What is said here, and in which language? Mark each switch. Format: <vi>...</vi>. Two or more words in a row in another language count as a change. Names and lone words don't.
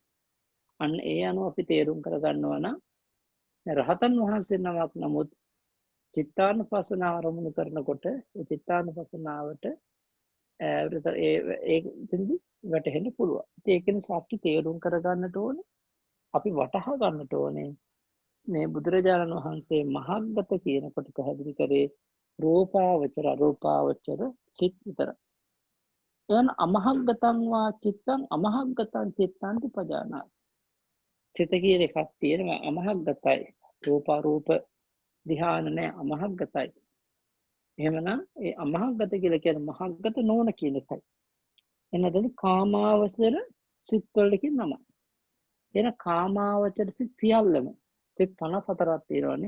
<si>අන්න ඒ අනුව අපි තේරුම් කරගන්නවා නම් රහතන් වහන්සේ නමක් නමුත් චිත්තානුපස්සනාව අරමුණු කරනකොට ඒ චිත්තානුපස්සනාවට ඒකෙන්දි වැටහෙන්න පුළුවන්. ඒක නිසා අපි තේරුම් කරගන්නට ඕනේ, අපි වටහා ගන්නට ඕනේ මේ බුදුරජාණන් වහන්සේ මහග්ගත කියනකොට පැහැදිලි කරේ රූපාවචර අරූපාවචර සිත් විතර.</si> <pi>එයන් අමහග්ගතං වා චිත්තං අමහග්ගතං චිත්තං පජානාති.</pi> <si>සිත කියන එකක් තියෙනවා අමහග්ගතයි. රූපාරූප ධ්‍යාන නැහැ, අමහග්ගතයි. එහෙමනම් ඒ අමහග්ගත කියලා කියන්නේ මහග්ගත නොවන කියන එකයි. එනදෙන කාමාවචර සිත් වලට කියන නම. එන කාමාවචර සිත් සියල්ලම සිත් 54ක් තියෙනවානේ.</si>